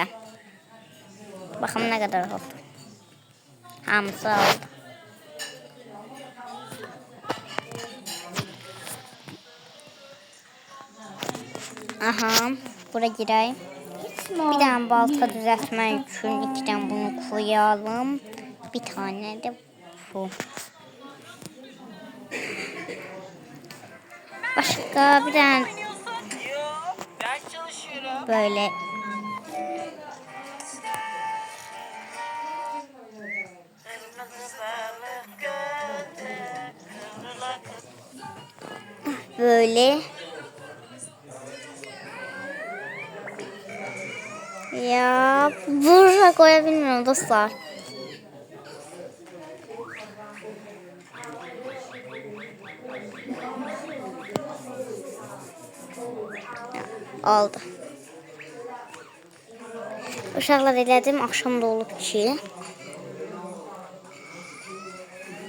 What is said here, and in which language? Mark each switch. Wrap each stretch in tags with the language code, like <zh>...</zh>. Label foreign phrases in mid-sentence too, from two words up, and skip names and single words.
<az>Baxım nə qədər oldu. Hamısı oldu. Aha, bura girək. Bir dənə balta düzəltmək üçün 2 dənə bunu koyalım.</az> <tr>Bir tane de bu. Başka bir tane böyle böyle ya buraya koyabilmiyorum dostlar.</tr> <az>Oldu. Uşaqlar elədim, axşam da olub ki.</az>